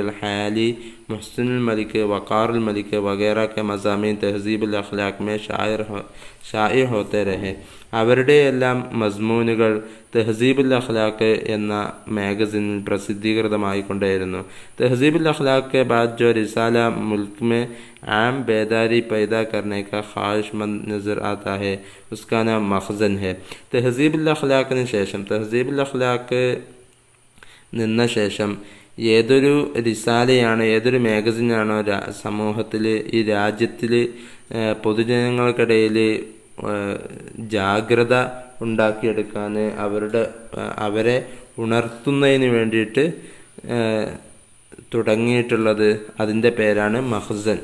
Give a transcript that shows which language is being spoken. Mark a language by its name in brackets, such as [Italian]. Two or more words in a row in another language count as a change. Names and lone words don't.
[Urdu] حالی، محسن الملک، وقار الملک وغیرہ کے مضامین تہذیب الاخلاق میں شائع ہوتے رہے. [Malayalam] അവരുടെയെല്ലാം മസ്മൂനുകൾ തഹ്സീബുൽ അഖ്ലാഖ് എന്ന മാഗസിനിൽ പ്രസിദ്ധീകൃതമായിക്കൊണ്ടേയിരുന്നു. [Urdu] തഹ്സീബുൽ അഖ്ലാഖ് کے بعد جو رسالہ ملک میں عام بیداری پیدا کرنے کا خواہشمند نظر آتا ہے اس کا نام مخزن ہے. [Malayalam] തഹ്സീബുൽ അഖ്ലാഖിന് ശേഷം, തഹ്സീബുൽ അഖ്ലാഖ് നിന്ന ശേഷം ഏതൊരു റിസാലയാണ്, ഏതൊരു മാഗസിനാണോ സമൂഹത്തിൽ ഈ രാജ്യത്തിൽ പൊതുജനങ്ങൾക്കിടയിൽ ജാഗ്രത ഉണ്ടാക്കിയെടുക്കാൻ അവരെ ഉണർത്തുന്നതിന് വേണ്ടിയിട്ട് തുടങ്ങിയിട്ടുള്ളത് അതിൻ്റെ പേരാണ് മഖ്സൻ.